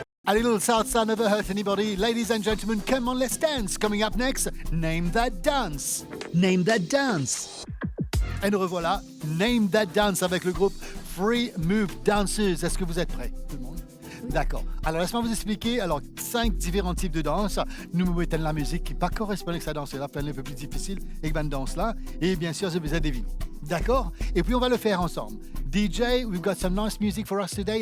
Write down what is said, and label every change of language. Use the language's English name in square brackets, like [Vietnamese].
[English] A little salsa never hurt anybody. Ladies and gentlemen, come on, let's dance. Coming up next, Name That Dance. Name That Dance. [French] Et nous revoilà, Name That Dance avec le groupe Free Move Dancers. Est-ce que vous êtes prêts, tout le monde? D'accord. Alors, laisse-moi vous expliquer. Alors, 5 différents types de danse. Nous mettons la musique qui pas correspond avec sa danse. C'est la peine un peu plus difficile avec une danse-là. Et bien sûr, je vous ai deviné. D'accord? Et puis, on va le faire ensemble. [English] DJ, we've got some nice music for us today.